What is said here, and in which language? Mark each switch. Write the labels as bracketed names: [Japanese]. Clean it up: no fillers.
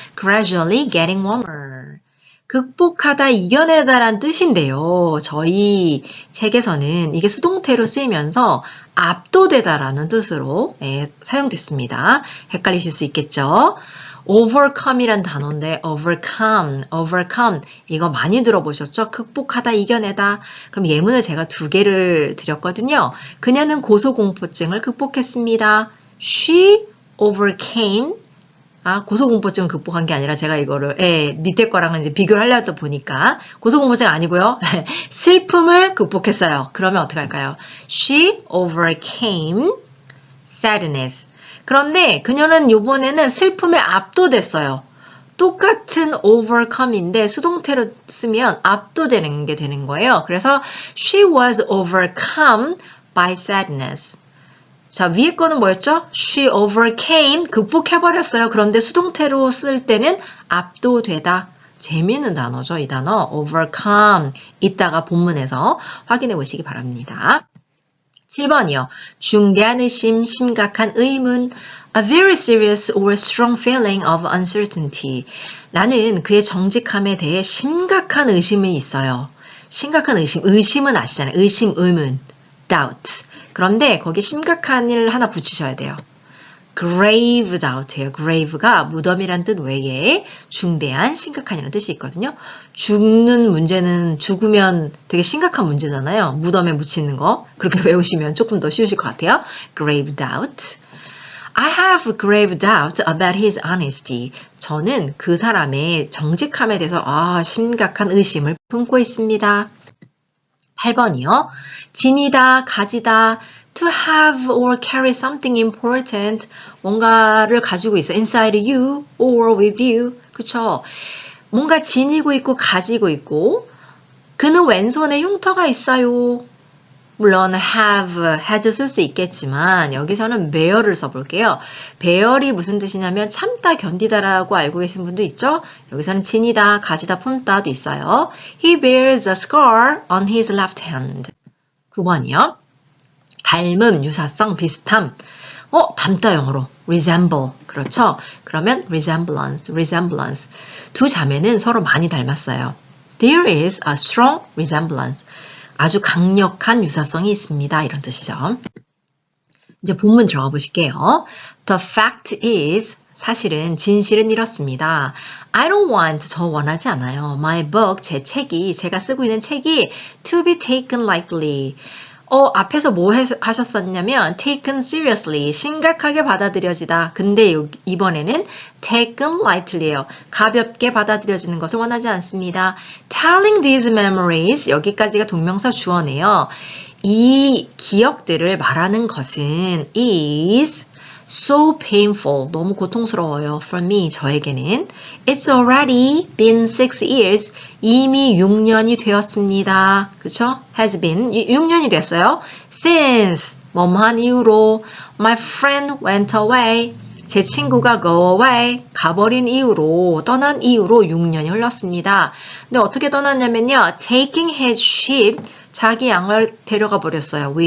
[English] gradually getting warmer. [Korean] 극복하다, 이겨내다란 뜻인데요. 저희 책에서는 이게 수동태로 쓰이면서 압도되다라는 뜻으로 사용됐습니다. 헷갈리실 수 있겠죠? overcome이란 단어인데 overcome 이거 많이 들어보셨죠? 극복하다, 이겨내다. 그럼 예문을 제가 2개를 드렸거든요. 그녀는 고소공포증을 극복했습니다. [English] She overcame. [Korean] 고소공포증을 극복한 게 아니라 제가 이거를 밑에 거랑은 이제 비교를 하려다 보니까 고소공포증 아니고요. 슬픔을 극복했어요. 그러면 어떻게 할까요? [English] She overcame sadness. [Korean] 그런데 그녀는 이번에는 슬픔에 압도됐어요. 똑같은 overcome인데 수동태로 쓰면 압도되는 게 되는 거예요. [English] 그래서 she was overcome by sadness. [Korean] 자, 위에 거는 뭐였죠? [English] She overcame, [Korean] 극복해버렸어요. 그런데 수동태로 쓸 때는 압도되다. 재미있는 단어죠, 이 단어. [English] overcome. [Korean] 이따가 본문에서 확인해 보시기 바랍니다. 7번이요. 중대한 의심, 심각한 의문, [English] a very serious or strong feeling of uncertainty. [Korean] 나는 그의 정직함에 대해 심각한 의심이 있어요. 심각한 의심은 아시잖아요. 의심, 의문, doubt. 그런데 거기 심각한을 하나 붙이셔야 돼요. [English] grave doubt예요. [Korean] grave가 무덤이란 뜻 외에 중대한, 심각한이라는 뜻이 있거든요. 죽는 문제는 죽으면 되게 심각한 문제잖아요. 무덤에 묻히는 거. 그렇게 외우시면 조금 더 쉬우실 것 같아요. [English] grave doubt. I have grave doubt about his honesty. [Korean] 저는 그 사람의 정직함에 대해서 심각한 의심을 품고 있습니다. 8번이요. 지니다, 가지다, [English] to have or carry something important, [Korean] 뭔가를 가지고 있어. [English] inside you or with you. [Korean] 그쵸? 뭔가 지니고 있고 가지고 있고 그는 왼손에 흉터가 있어요. 물론 has 쓸 수 있겠지만 여기서는 bear를 써볼게요. bear이 무슨 뜻이냐면 참다, 견디다라고 알고 계신 분도 있죠? 여기서는 지니다, 가지다, 품다도 있어요. [English] He bears a scar on his left hand. [Korean] 9번이요. 닮음, 유사성, 비슷함. 닮다 영어로 resemble. 그렇죠? 그러면 resemblance. 두 자매는 서로 많이 닮았어요. [English] There is a strong resemblance. [Korean] 아주 강력한 유사성이 있습니다. 이런 뜻이죠. 이제 본문 들어가 보실게요. [English] The fact is, [Korean] 사실은, 진실은 이렇습니다. [English] I don't want, [Korean] 저 원하지 않아요. [English] My book, [Korean] 제 책이, 제가 쓰고 있는 책이 [English] to be taken lightly. [Korean] 앞에서 뭐 하셨었냐면 [English] taken seriously, [Korean] 심각하게 받아들여지다. 근데 이번에는 taken lightly예요. 가볍게 받아들여지는 것을 원하지 않습니다. [English] Telling these memories, [Korean] 여기까지가 동명사 주어네요. 이 기억들을 말하는 것은 [English] is so painful, [Korean] 너무 고통스러워요. [English] For me, 저에게는. It's already been 6 years, [Korean] 이미 6년이 되었습니다. 그쵸? has been, 6년이 됐어요. Since, 뭐뭐한 이후로, [English] my friend went away, [Korean] 제 친구가 go away, 가버린 이후로, 떠난 이후로 6년이 흘렀습니다. 근데 어떻게 떠났냐면요. [English] taking his sheep, [Korean] 자기 양을 데려가 버렸어요.